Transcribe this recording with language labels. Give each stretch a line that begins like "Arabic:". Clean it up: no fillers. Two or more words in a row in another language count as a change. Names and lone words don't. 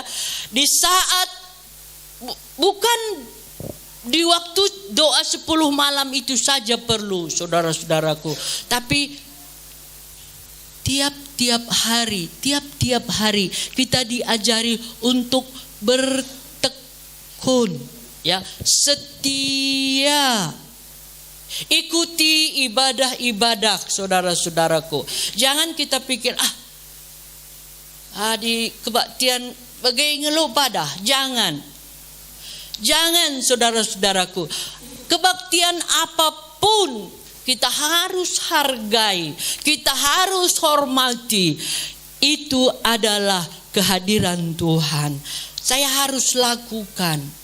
Indonesian: Di saat bukan di waktu doa 10 malam itu saja perlu saudara-saudaraku, tapi tiap-tiap hari kita diajari untuk bertekun ya, setia. Ikuti ibadah-ibadah saudara-saudaraku. Jangan kita pikir di kebaktian
Batak Karo: bagai ngeluh padah.
Indonesian: Jangan saudara-saudaraku. Kebaktian apapun kita harus hargai, kita harus hormati. Itu adalah kehadiran Tuhan. Saya harus lakukan.